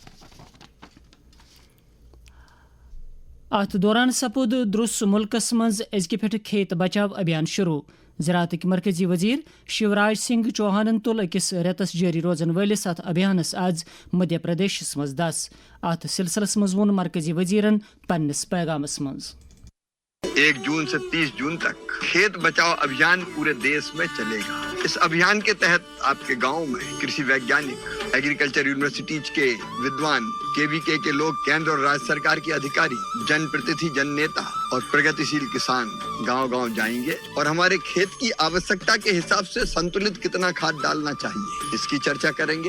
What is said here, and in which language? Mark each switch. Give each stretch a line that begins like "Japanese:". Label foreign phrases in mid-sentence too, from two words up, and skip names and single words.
Kashmiri: ات دوران سپود درس ملکس مز ازکہ پہ کھیت بچاؤ ابھیان شروع۔ زراعت مرکزی وزیر شیوراج سنگھ چوہانن تل اکس ریتس جاری روزن ولس ات ابھیانس آز مدھیہ پردیشس مز 10۔ ات سلسلس مز وون مرکزی وزیرن پنس پیغامس مز
Hindi: 1 जून से 30 जून तक खेत बचाओ अभियान पूरे देश में चलेगा. इस अभियान के तहत आप के गाँव में कृषि वैज्ञानिक,
English: agriculture universities
Hindi: के विद्वान, KVK के लोग, केंद्र और राज्य सरकार के अधिकारी, जन प्रतिनिधि, जन नेता और प्रगतिशील किसान गाँव गाँव जाएँगे और हमारे खेत की आवश्यकता के हिसाब से संतुलित कितना खाद डालना चाहिए इस की चर्चा करेंगे.